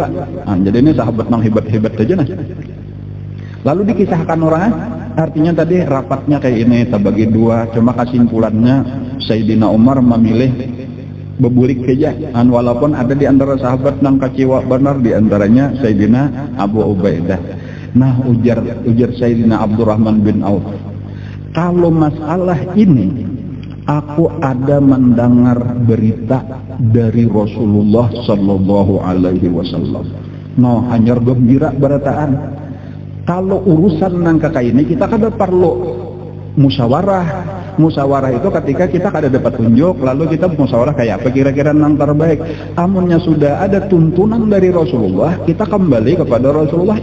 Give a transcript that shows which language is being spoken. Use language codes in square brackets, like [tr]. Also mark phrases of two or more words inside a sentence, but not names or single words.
[bjn] Nah, jadi ini sahabat nang hebat-hebat aja nah. Lalu dikisahkan orang, artinya tadi rapatnya kayak ini terbagi 2, cuma kesimpulannya Sayyidina Umar memilih bebulik keja. Walaupun ada di antara sahabat nang kecewa benar, di antaranya Sayyidina Abu Ubaidah. Nah, ujar Sayyidina Abdurrahman bin Auf, [id] kalau masalah ini aku ada mendengar berita dari Rasulullah [ar] sallallahu alaihi wasallam. [id] No, [bjn] hanya gembira berataan. Kalau urusan nang kakak ini kita kada perlu musyawarah. Musyawarah itu ketika kita kada dapat tunjuk, lalu kita musyawarah kayak apa kira-kira nang terbaik. Amunnya sudah ada tuntunan dari Rasulullah, kita kembali kepada Rasulullah.